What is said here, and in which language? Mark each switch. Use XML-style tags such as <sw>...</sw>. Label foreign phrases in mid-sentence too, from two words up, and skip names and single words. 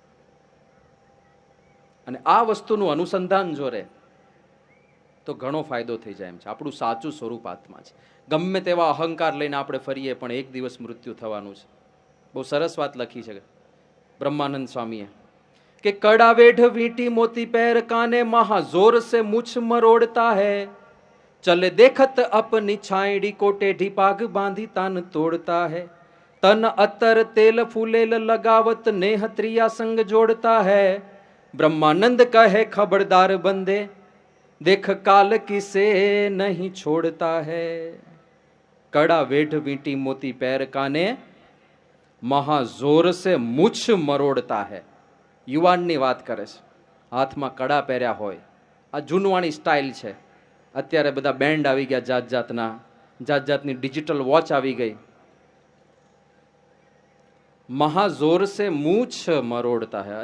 <gu>અને આ વસ્તુનું અનુસંધાન જો રહે તો ઘણો ફાયદો થઈ જાય એમ છે. આપણું સાચું સ્વરૂપ આત્મા છે. ગમે તેવા અહંકાર લઈને આપણે ફરીએ પણ એક દિવસ મૃત્યુ થવાનું છે. બહુ સરસ વાત લખી છે બ્રહ્માનંદ સ્વામીએ કે</gu> <hi>कड़ा वेढ़ वींटी मोती पैर काने महा जोर से मुछ मरोड़ता है, चले देखत अपनी छाइड़ी को टेढ़ी पाग बांधी तान तोड़ता है, तन अतर तेल फूलेल लगावत नेह त्रिया संग जोड़ता है, ब्रह्मानंद कहे खबरदार बंदे देख काल किसे नहीं छोड़ता है. कड़ा वेढ़ वींटी मोती पैर काने महा जोर से मूछ मरोड़ता है.</hi> <gu>યુવાનની વાત કરે છે, હાથમાં કડા પહેર્યા હોય, આ જૂનવાણી સ્ટાઇલ છે. અત્યારે બધા બેન્ડ આવી ગયા જાત જાતની ડિજિટલ વોચ આવી ગઈ.</gu> <hi>महा जोर से मूछ मरोड़ता है.</hi>